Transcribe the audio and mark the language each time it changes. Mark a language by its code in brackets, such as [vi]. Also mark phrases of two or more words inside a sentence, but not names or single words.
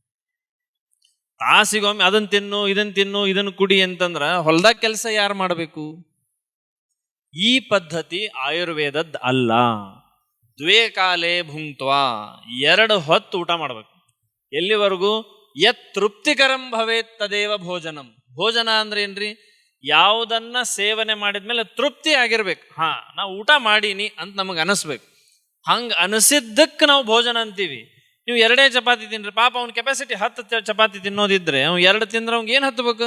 [kn] ತಾಸಿಗೊಮ್ಮೆ ಅದನ್ನು ತಿನ್ನು, ಇದನ್ನು ಕುಡಿ ಅಂತಂದ್ರೆ ಹೊಲ್ದಾಗ ಕೆಲಸ ಯಾರು ಮಾಡಬೇಕು? ಈ ಪದ್ಧತಿ ಆಯುರ್ವೇದದ್ದು ಅಲ್ಲ. [sa] द्वे काले भुक्त्वा, [kn] 2 ಹೊತ್ತು ಊಟ ಮಾಡಬೇಕು. ಎಲ್ಲಿವರೆಗೂ? [sa] यत् तृप्तिकरं भवेत् तदेव भोजनं. [kn] ಭೋಜನ ಅಂದ್ರೆ ಏನ್ರಿ? ಯಾವುದನ್ನ ಸೇವನೆ ಮಾಡಿದ್ಮೇಲೆ ತೃಪ್ತಿ ಆಗಿರ್ಬೇಕು. ನಾವು ಊಟ ಮಾಡೀನಿ ಅಂತ ನಮಗೆ ಅನಿಸ್ಬೇಕು. ಹಂಗೆ ಅನಿಸಿದ್ದಕ್ಕೆ ನಾವು ಭೋಜನ ಅಂತೀವಿ. ನೀವು 2 ಚಪಾತಿ ತಿನ್ರಿ, ಪಾಪ ಅವ್ನ ಕೆಪಾಸಿಟಿ 10 ಚಪಾತಿ ತಿನ್ನೋದಿದ್ರೆ ಅವ್ನು 2 ತಿಂದ್ರೆ ಅವ್ನಿಗೆ ಏನು ಹತ್ತಬೇಕು?